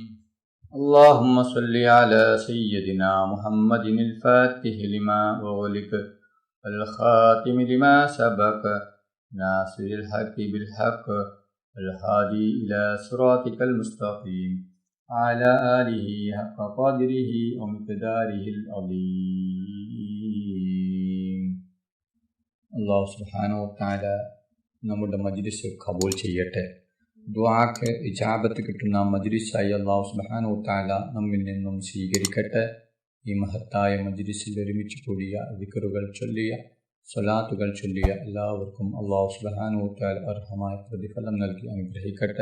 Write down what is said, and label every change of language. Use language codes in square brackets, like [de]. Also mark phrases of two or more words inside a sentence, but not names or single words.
[ar] اللهم صل على سيدنا محمد الفاتح لما أغلق الخاتم لما سبق ناصر الحق بالحق الهادي إلى صراطك المستقيم على آله حق قدره ومقداره العظيم. الله سبحانه وتعالى [ml] നമ്മുടെ മജ്ലിസ് ഖബൂൽ ചെയ്യട്ടെ. ദുആക്ക് ഇജാബത്ത് കിട്ടുന്ന മജ്ലിസായി [ar] الله سبحانه وتعالى [ml] നമ്മിൽ നിന്നും സ്വീകരിക്കട്ടെ. ഈ മഹത്തായ മജ്ലിസിൽ ഒരുമിച്ച് കൂടിയ ദിക്റുകൾ ചൊല്ലിയ സ്വലാത്തുകൾ ചൊല്ലിയ എല്ലാവർക്കും [ar] الله سبحانه وتعالى [ml] അർഹമായ പ്രതിഫലം നൽകി അനുഗ്രഹിക്കട്ടെ.